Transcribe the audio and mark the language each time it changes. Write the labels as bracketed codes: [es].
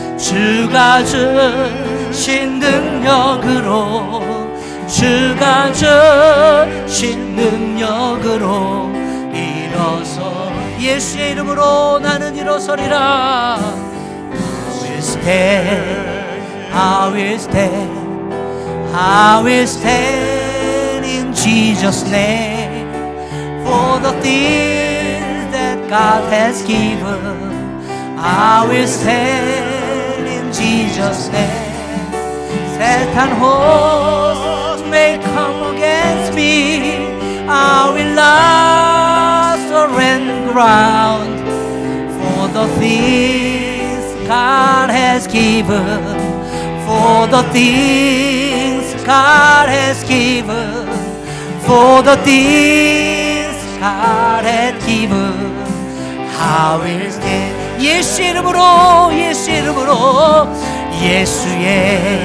[ko] 주가 주신 능력으로, 주가 주신 능력으로 일어서 예수의 이름으로 나는 일어서리라. [en] I will stand, I will stand, I will stand in Jesus' name. For the things that God has given, I will stand in Jesus' name. Satan hosts may come against me, I will not surrender ground. For the things God has given, for the things God has given, for the things God has given, I will stand. [ko] 예수의 이름으로, 예수의 이름으로, 예수의